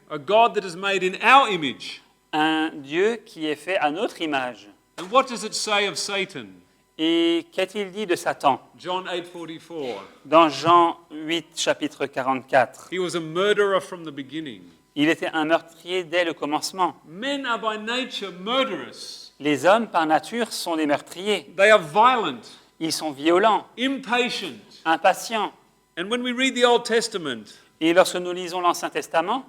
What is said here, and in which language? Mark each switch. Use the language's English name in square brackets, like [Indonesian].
[English] a God that is made in our image. [French] un Dieu qui est fait à notre image. [English] And what does it say of Satan? [French] Et qu'a-t-il dit de Satan? [English] John 8:44. [French] Dans Jean 8, chapitre 44, [English] He was a murderer from the beginning. [French] il était un meurtrier dès le commencement. [English] Men are by nature murderous. [French] Les hommes, par nature, sont des meurtriers. [English] They are violent, [French] Ils sont violents, [English] impatient. [French] impatients. [English] And when we read the Old Testament, [French] Et lorsque nous lisons l'Ancien Testament,